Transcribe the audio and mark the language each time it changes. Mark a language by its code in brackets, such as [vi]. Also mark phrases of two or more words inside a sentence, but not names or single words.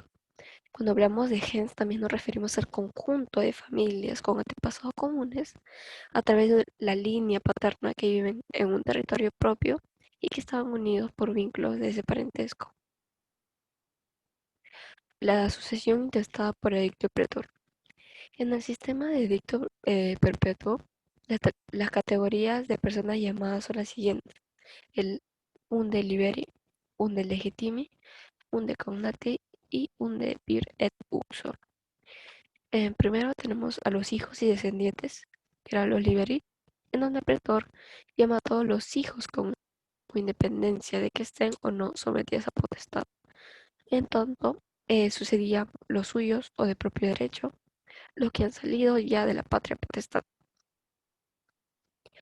[es] Cuando hablamos de gens también nos referimos al conjunto de familias con antepasados comunes a través de la línea paterna que viven en un territorio propio y que estaban unidos por vínculos de ese parentesco. La sucesión intestada por edicto pretor. En el sistema de edicto perpetuo, las categorías de personas llamadas son las siguientes: el [la] unde liberi, unde legitimi, unde cognati [es] y [la] unde vir et uxor. [es] Primero tenemos a los hijos y descendientes, que eran los liberi, en donde el pretor llama a todos los hijos con independencia de que estén o no sometidos a potestad. En tanto, sucedían los suyos o de propio derecho, los que han salido ya de la patria potestad.